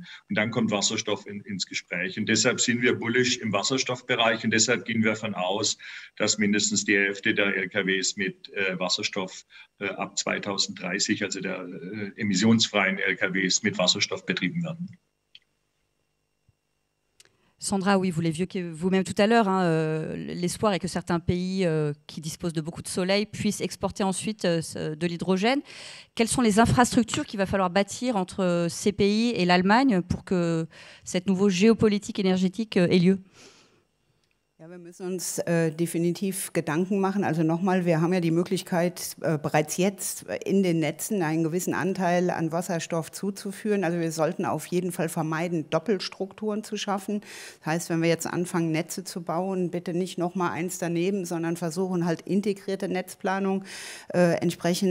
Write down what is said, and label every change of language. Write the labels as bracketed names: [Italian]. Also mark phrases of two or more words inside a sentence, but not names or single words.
[German] Und dann kommt Wasserstoff ins Gespräch. Und deshalb sind wir bullish im Wasserstoffbereich und deshalb gehen wir davon aus, dass mindestens die Hälfte der LKWs mit Wasserstoff ab 2030, also der emissionsfreien LKWs, mit Wasserstoff betrieben werden. [French] Sandra, oui, vous l'évoquiez vous-même tout à l'heure, l'espoir est que certains pays qui disposent de beaucoup de soleil puissent exporter ensuite de l'hydrogène. Quelles sont les infrastructures qu'il va falloir bâtir entre ces pays et l'Allemagne pour que cette nouvelle géopolitique énergétique ait lieu ? [German] Ja, wir müssen uns definitiv Gedanken machen. Also nochmal, wir haben ja die Möglichkeit, bereits jetzt in den Netzen einen gewissen Anteil an Wasserstoff zuzuführen. Also wir sollten auf jeden Fall vermeiden, Doppelstrukturen zu schaffen. Das heißt, wenn wir jetzt anfangen, Netze zu bauen, bitte nicht nochmal eins daneben, sondern versuchen halt integrierte Netzplanung entsprechend zu betreiben.